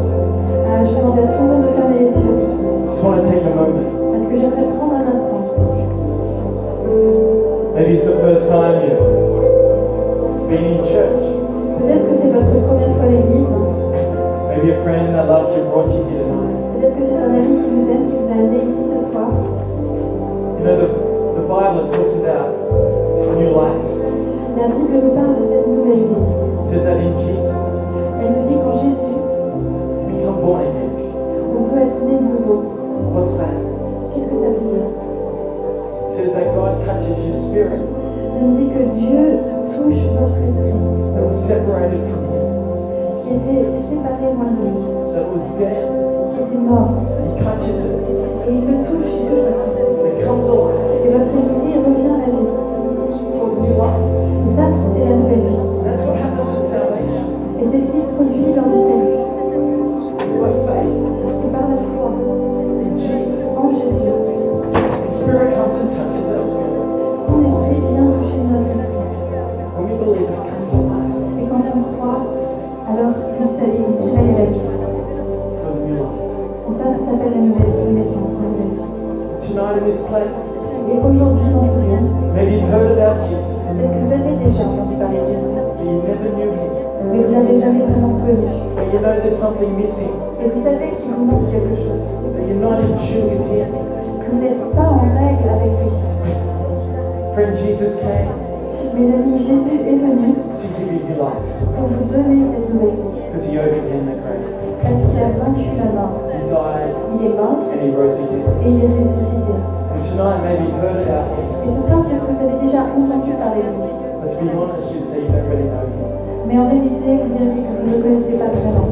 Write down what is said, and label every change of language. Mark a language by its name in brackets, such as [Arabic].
[French] je vais demander à tout le monde de fermer les yeux. [English] just want to take a moment. [French] Parce que j'aimerais prendre un instant. [English] Maybe it's the first time you've been in church. [French] Peut-être que c'est votre première fois à l'église. [English] Maybe a friend that loves you brought you here tonight. [French] Peut-être que c'est un ami qui vous aime, qui vous a amené ici ce soir. [English] You know, the Bible talks about new life. [French] La Bible nous parle de cette nouvelle vie. [English] It says that in Jesus, [French] Elle nous dit qu'en Jésus, [English] you become born again. [French] on peut être né de nouveau. [English] What's that? [French] Qu'est-ce que ça veut dire? [English] It says that God touches your spirit [French] Ça nous dit que Dieu touche votre esprit, [English] that was separated from Him, [French] qui était séparé loin de lui, [English] that was dead. [French] qui était mort. [English] He touches it. [French] Et il le touche, il touche votre esprit. [English] It comes alive. [French] Et votre esprit revient à la vie. Et ça, c'est la nouvelle vie. [English] That's what happens in salvation. [French] Et c'est ce qui se produit lors du salut. [English] It's by faith [French] C'est par la foi [English] in Jesus. [French] en Jésus. [English] His Spirit comes and touches our spirit. [French] Son esprit vient toucher notre esprit. [English] When we believe, it comes alive [French] Et quand on croit, alors il s'éveille la vie. [English] for the new life. [French] Et ça s'appelle la nouvelle naissance, la nouvelle vie. [English] Tonight in this place, [French] Et aujourd'hui, dans ce lieu, [English] maybe you've heard about Jesus, [French] peut-être que vous avez déjà entendu parler de Jésus, [English] but you never knew Him. [French] mais vous ne l'avez jamais vraiment connu. [English] But you know there's something missing, [French] Et vous savez qu'il vous manque quelque chose, [English] that you're not in tune with Him. [French] que vous n'êtes pas en règle avec lui. [English] Friend, Jesus came [French] Mes amis, Jésus est venu [English] to give you new life [French] pour vous donner cette nouvelle vie, [English] because He overcame the grave. [French] parce qu'il a vaincu la mort. [English] He died [French] Il est mort [English] and He rose again. [French] et il est ressuscité. [English] And tonight, maybe you've heard about Him, [French] Et ce soir, peut-être que vous avez déjà entendu parler de lui. [English] but to be honest, you'd say you don't really know Him. [French] Mais en réalité, vous diriez que vous ne le connaissez pas vraiment.